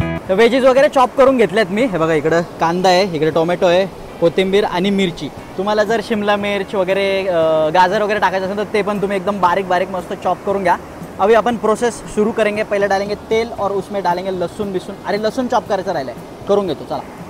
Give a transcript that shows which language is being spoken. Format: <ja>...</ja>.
<mr>Veggies वगैरे chop करून घेतल्यात मी. हे बघा इकडं कांदा आहे, इकडे टोमॅटो आहे, कोथिंबीर आणि मिरची. तुम्हाला जर शिमला मिर्च वगैरे गाजर वगैरे टाकायचं असेल तर ते पण तुम्ही एकदम बारीक बारीक मस्त चॉप करून घ्या.</mr> <hi>अभी अपन प्रोसेस शुरू करेंगे. पहले डालेंगे तेल और उसमें डालेंगे लहसुन बिसून.</hi> <mr>अरे लहसुन चॉप करायचं राहिलं आहे करून घेतो. चला.</mr>